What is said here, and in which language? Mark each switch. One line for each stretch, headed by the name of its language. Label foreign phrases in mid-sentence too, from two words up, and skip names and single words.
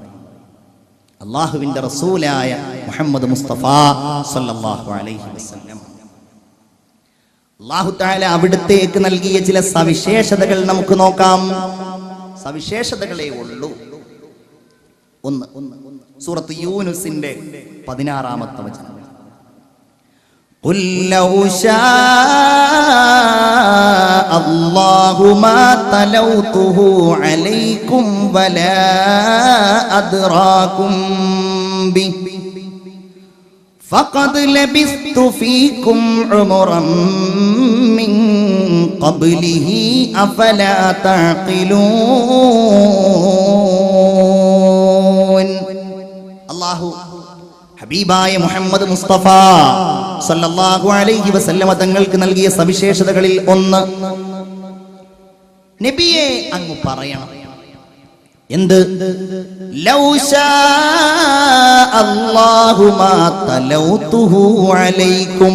Malayalam: അല്ലാഹുവിന്റെ റസൂലായ മുഹമ്മദ് മുസ്തഫ
Arabic: صلى الله عليه وسلم.
Malayalam: അല്ലാഹു തആല അവിടത്തേക്ക് നൽകിയ ചില സവിശേഷതകൾ നമുക്ക് നോക്കാം. സവിശേഷതകളേ ഉള്ളൂ. ഒന്ന്, സൂറത്ത് യൂനുസിന്റെ 16-ാമത്തെ വചനം.
Arabic: قل لو شاء الله ما تلوته عليكم ولا أدراكم به فقد لبثت فيكم عمرا من قبله أفلا تعقلون.
Malayalam: الله ഹബീബായ മുഹമ്മദ് മുസ്തഫ
Arabic: صلى الله عليه وسلم
Malayalam: തങ്ങൾക്ക് നൽകിയ സവിശേഷതകളിൽ ഒന്ന്, നബിയെ അങ്ങ് പറയണം.
Arabic: എന്ത്? لو شاء الله ما تلوته عليكم.